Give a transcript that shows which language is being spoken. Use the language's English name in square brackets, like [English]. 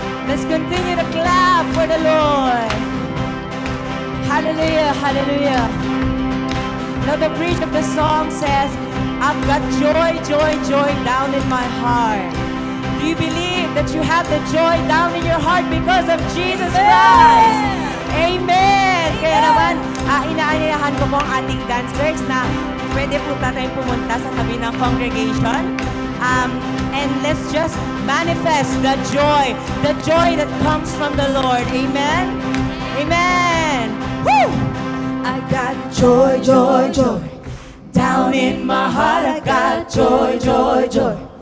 [English] Let's continue to clap for the Lord. Hallelujah. Hallelujah. Now, the bridge of the song says, I've got joy, joy, joy down in my heart. Do you believe that you have the joy down in your heart because of Jesus Christ? Amen! [Filipino] Kaya naman, inaanyayahan ko po ang ating dancers na pwede po tayong pumunta sa tabi ng congregation. [English] And let's just manifest the joy that comes from the Lord. Amen? Amen! Woo! I got joy, joy, joy. Down in my heart, I got joy, joy, joy.